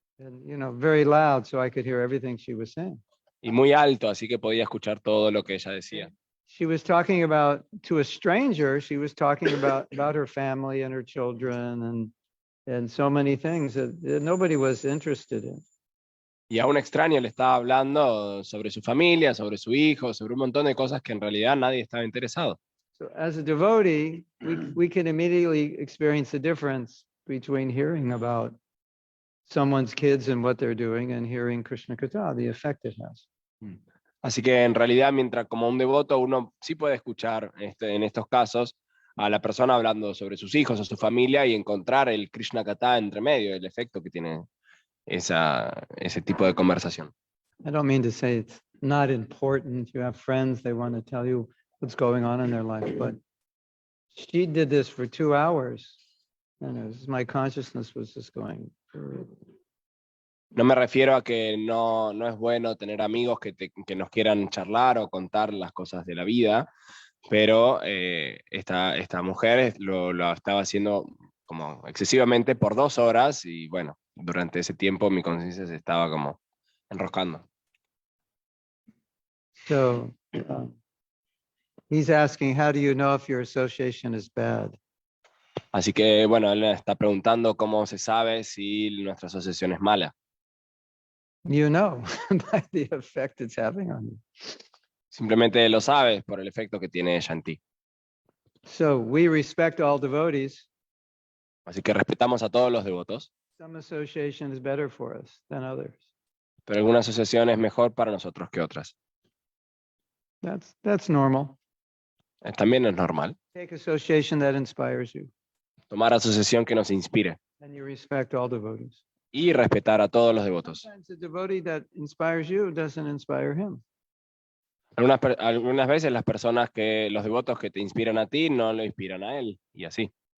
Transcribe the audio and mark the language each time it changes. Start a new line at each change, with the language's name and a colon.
English: And, very loud, so I could hear everything she was saying.
Spanish: Y muy alto, así que podía escuchar todo lo que ella decía.
English: She was talking about, to a stranger, she was talking about her family and her children and so many things that nobody was interested in.
Spanish: Y a un extraño le estaba hablando sobre su familia, sobre su hijo, sobre un montón de cosas que en realidad nadie estaba interesado.
English: So as a devotee, we can immediately experience the difference between hearing about someone's kids and what they're doing and hearing Krishna Katha, the effect it has.
Spanish: Así que en realidad, mientras como un devoto, uno sí puede escuchar en estos casos a la persona hablando sobre sus hijos o su familia y encontrar el Krishna Katha entre medio, el efecto que tiene ese tipo de conversación.
English: I don't mean to say it's not important. You have friends, they want to tell you what's going on in their life, but she did this for 2 hours, and my consciousness was just going.
Spanish: No me refiero a que no es bueno tener amigos que nos quieran charlar o contar las cosas de la vida, pero esta mujer lo estaba haciendo como excesivamente por 2 horas y bueno, durante ese tiempo mi conciencia se estaba como enroscando.
English: So he's asking, how do you know if your association is bad?
Spanish: Así que bueno, él está preguntando cómo se sabe si nuestra asociación es mala.
English: You know, by the effect it's having on you.
Spanish: Simplemente lo sabes por el efecto que tiene ella en ti.
English: So we respect all devotees.
Spanish: Así que respetamos a todos los devotos,
English: Some association is better for us than others.
Spanish: pero alguna asociación es mejor para nosotros que otras.
English: That's normal.
Spanish: También es normal.
English: Take association that inspires you,
Spanish: Tomar asociación que nos inspire
English: and you respect all devotees.
Spanish: y respetar a todos los devotos.
English: Sometimes the devotee that inspires you doesn't inspire him.
Spanish: Algunas veces los devotos que te inspiran a ti no lo inspiran a él, y así.